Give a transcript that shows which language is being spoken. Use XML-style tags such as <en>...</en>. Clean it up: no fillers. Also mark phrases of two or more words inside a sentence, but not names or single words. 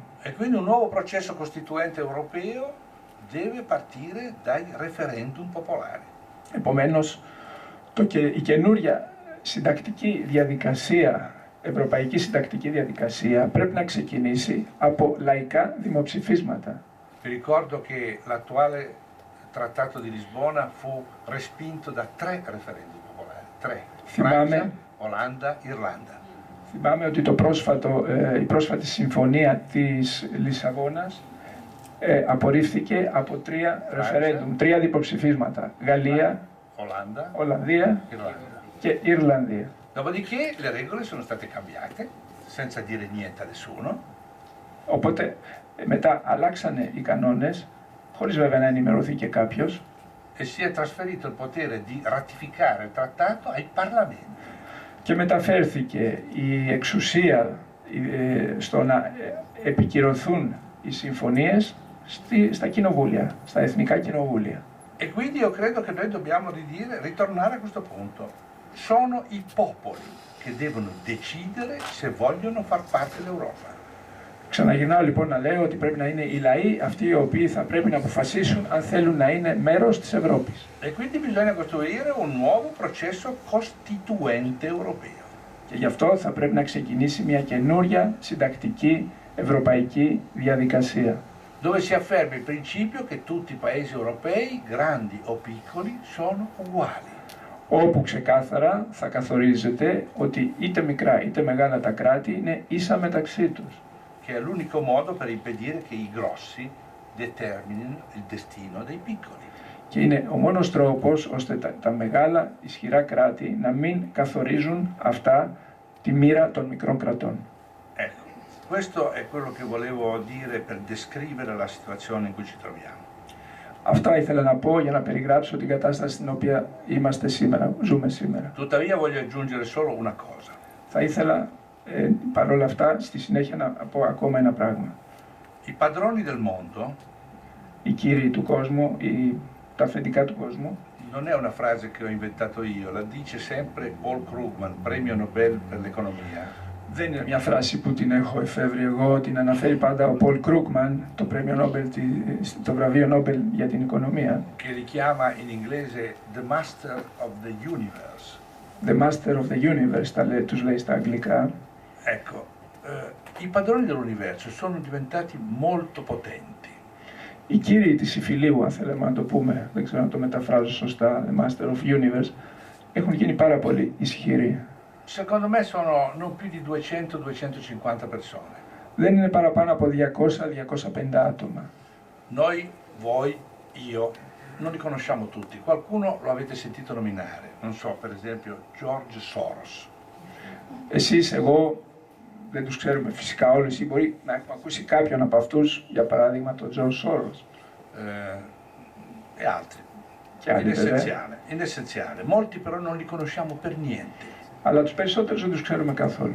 <it>E quindi un nuovo processo costituente europeo deve partire dai referendum popolari.</it> <el>Επομένως, η καινούρια συντακτική διαδικασία, ευρωπαϊκή συντακτική διαδικασία, πρέπει να ξεκινήσει από λαϊκά δημοψηφίσματα.</el> <it>Vi ricordo che l'attuale Trattato di Lisbona fu respinto da 3 referendum popolari. 3. Francia, Olanda, Irlanda.</it> <el>Θυμάμαι ότι η πρόσφατη συμφωνία της Λισαβόνας απορρίφθηκε από 3 ρεφερέντουμ, 3 διποψηφίσματα. Γαλλία,</el> <it>Olanda,</it> <el>Ολλανδία</el> <it>Irlanda.</it> <el>και Ιρλανδία.</el> <it>Dopodiché le regole sono state cambiate, senza dire niente a nessuno.</it> <el>Οπότε μετά αλλάξανε οι κανόνες, χωρίς βέβαια να ενημερωθεί και κάποιος,</el> <it>E si è trasferito il potere di ratificare il trattato ai parlamenti.</it> <el>και μεταφέρθηκε η εξουσία στο να επικυρωθούν οι συμφωνίες στα κοινοβούλια, στα εθνικά κοινοβούλια.</el> <it>E quindi io credo che noi dobbiamo ritornare a questo punto. Sono i popoli che devono decidere se vogliono far parte dell'Europa.</it> <el>Ξαναγυρνάω λοιπόν να λέω ότι πρέπει να είναι οι λαοί αυτοί οι οποίοι θα πρέπει να αποφασίσουν αν θέλουν να είναι μέρος της Ευρώπης.</el> <it>E quindi bisogna costruire un nuovo processo costituente europeo.</it> <el>Και γι' αυτό θα πρέπει να ξεκινήσει μια καινούρια συντακτική ευρωπαϊκή διαδικασία.</el> <it>Dove si afferma il principio che tutti i paesi europei, grandi o piccoli, sono uguali.</it> <el>Όπου ξεκάθαρα θα καθορίζεται ότι είτε μικρά είτε μεγάλα τα κράτη είναι ίσα μεταξύ τους.</el> <it>Che è l'unico modo per impedire che i grossi determinino il destino dei piccoli.</it> <el>Και είναι ο μόνος τρόπος ώστε τα μεγάλα ισχυρά κράτη να μην καθορίζουν αυτά τη μοίρα των μικρών κρατών.</el> <it>Ecco, questo è quello che volevo dire per descrivere la situazione in cui ci troviamo.</it> <el>Αυτά ήθελα να πω για να περιγράψω την κατάσταση στην οποία είμαστε σήμερα, ζούμε σήμερα.</el> <it>Tuttavia voglio aggiungere solo una cosa.</it> <el>Θα ήθελα παρόλα αυτά στη συνέχεια να πω ακόμα ένα πράγμα.</el> <it>I padroni del mondo</it> <el>Οι κύριοι του κόσμου, τα αφεντικά του κόσμου,</el> <it>non è una frase che ho inventato io, la dice sempre Paul Krugman, premio Nobel per l'economia.</it> <el>δεν είναι μια φράση που την έχω εφεύρει εγώ, την αναφέρει πάντα ο Πολ Κρούκμαν, το βραβείο Νόμπελ για την οικονομία.</el> <it>Che richiama in inglese</it> <en>The Master of the Universe. The Master of the Universe,</en> <el>τους λέει στα αγγλικά.</el> <it>Ecco, i padroni dell'universo sono diventati molto potenti.</it> <el>Οι κύριοι της υφηλίου, αν θέλουμε να το πούμε, δεν ξέρω να το μεταφράζω σωστά,</el> <en>The Master of Universe,</en> <el>έχουν γίνει πάρα πολύ ισχυροί.</el> <it>Secondo me sono non più di 200-250 persone.</it> <el>Δεν είναι παραπάνω από 200-250 άτομα.</el> <it>Noi, voi, io, non li conosciamo tutti. Qualcuno lo avete sentito nominare. Non so, per esempio, George Soros.</it> <el>Εσείς, εγώ, δεν τους ξέρουμε φυσικά όλους, ή μπορεί να έχουμε ακούσει κάποιον από αυτούς, για παράδειγμα τον George Soros.</el> <it>E altri.</it> <el>Και άλλοι,</el> <it>In essenziale. Molti però non li conosciamo per niente.</it> <el>Αλλά τους περισσότερους δεν τους ξέρουμε καθόλου.</el>